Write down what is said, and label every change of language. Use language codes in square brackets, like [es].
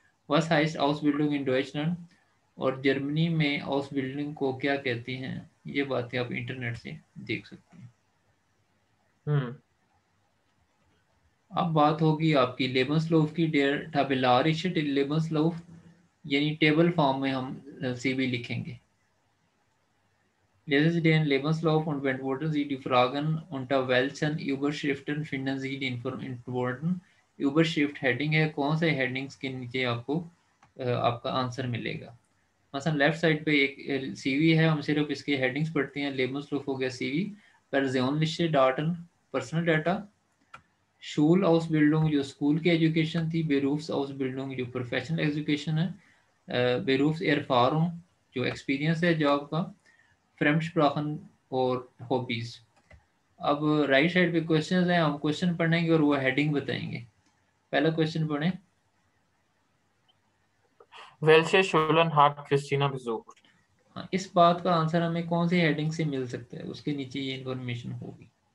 [hi] वस हाइस्ट आउसबिल्डिंग इन डॉइचलैंड, और जर्मनी में आउसबिल्डिंग को क्या कहती हैं, ये बातें आप इंटरनेट से देख सकते हैं। अब बात होगी आपकी लेबंसलॉफ की, डेर tabellarisch लेबंसलॉफ, यानी टेबल फॉर्म में हम सीवी लिखेंगे। [de] Lesen Sie den Lebenslauf und beantworten Sie die Fragen, unter welchen Überschriften finden Sie die Antworten। [hi] Überschrift heading है, कौन से हेडिंग्स के नीचे आपको आपका आंसर मिलेगा। मसलन लेफ्ट साइड पे एक सीवी है, हम सिर्फ इसके हेडिंग्स पढ़ते हैं। लेबंसलॉफ हो गया CV, [de] persönliche Daten [hi] personal data, शूल आउसबिल्डिंग जो स्कूल की एजुकेशन थी, बेरूफ्स आउसबिल्डिंग जो प्रोफेशनल एजुकेशन है, बेरूफ्स एरफारूम जो एक्सपीरियंस है जॉब का, फ्रेम्डस्प्राखन और हॉबीज। अब राइट साइड पे क्वेश्चन हैं, हम क्वेश्चन पढ़ेंगे और वो हेडिंग बताएंगे। पहला क्वेश्चन पढ़ें। [de] Welche Schulen hat Christina besucht? [hi] हाँ, इस बात का आंसर हमें कौन सी हेडिंग से मिल सकता है, उसके नीचे ये इन्फॉर्मेशन होगी।